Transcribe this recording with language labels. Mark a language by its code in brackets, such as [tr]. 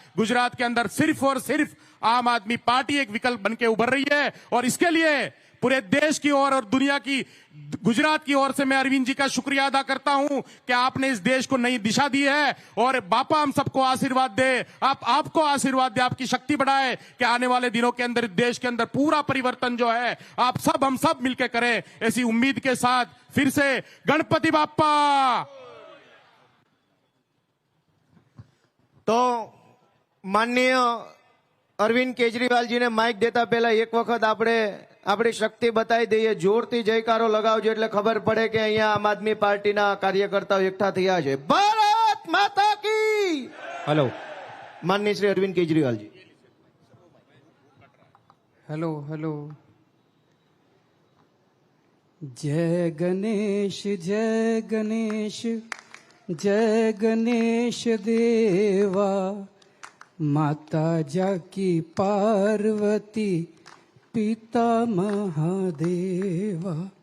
[hi] गुजरात के अंदर सिर्फ और सिर्फ आम आदमी पार्टी एक विकल्प बनके उभर रही है और इसके लिए पूरे देश की ओर और दुनिया की, गुजरात की ओर से मैं अरविंद जी का शुक्रिया अदा करता हूं कि आपने इस देश को नई दिशा दी है। और बापा हम सबको आशीर्वाद दे, आपको आशीर्वाद दे, आपकी शक्ति बढ़ाए कि आने वाले दिनों के अंदर देश के अंदर पूरा परिवर्तन जो है हम सब मिलकर करें। ऐसी उम्मीद के साथ फिर से गणपति बापा। [gu] तो माननीय अरविंद केजरीवाल ने माइक देता पहला एक वखत આપણી શક્તિ બતાવી દઈએ, જોરથી જયકારો લગાવજો એટલે ખબર પડે કે અહીંયા આમ આદમી પાર્ટીના કાર્યકર્તાઓ એકઠા થયા છે। [hi] ભારત માતા की। हेलो माननीय श्री अरविंद केजरीवाल जी। Hello hello. जय गणेश जय गणेश जय गणेश देवा, माता जाकी पार्वती पिता महादेवा।